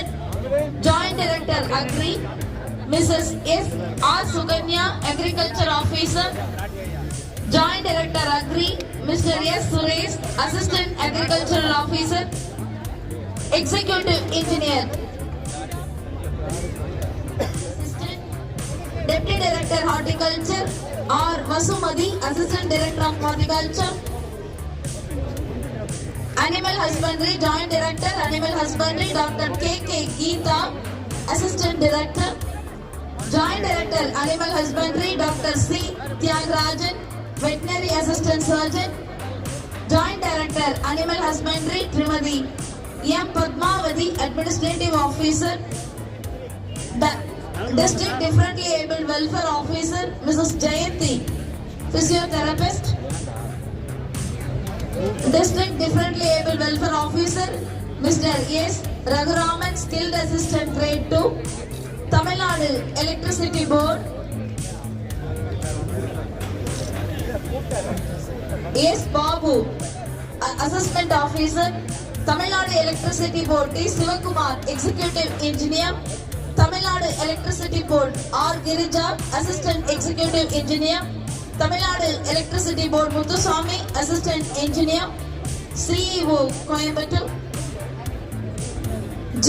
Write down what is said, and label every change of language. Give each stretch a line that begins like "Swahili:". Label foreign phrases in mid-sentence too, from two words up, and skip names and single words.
English: Joint Director, Agri, Mrs. S. R. Suganya, Agriculture Officer. Joint Director, Agri, Mr. S. Suresh, Assistant Agricultural Officer. Executive Engineer, Assistant Deputy Director, Horticulture, R. Vasumati, Assistant Director of Horticulture. Animal Husbandry, Joint Director, Animal Husbandry, Dr. K.K. Geeta, Assistant Director. Joint Director, Animal Husbandry, Dr. C. Tyagarajan, Veterinary Assistant Surgeon. Joint Director, Animal Husbandry, Trimadi M. Padmavati, Administrative Officer. District Differently Abled Welfare Officer, Mrs. Jayanti, Physiotherapist. District Differently Abled Welfare Officer, Mr. S. Raghuraman, Skilled Assistant Grade 2. Tamil Nadu Electricity Board, S. Babu, Assessment Officer. Tamil Nadu Electricity Board, T. Sivakumar, Executive Engineer. Tamilnadu Electricity Board, R. Girija, Assistant Executive Engineer. Tamilnadu Electricity Board, Muthuswamy, Assistant Engineer. CEO, Coimbatore. G.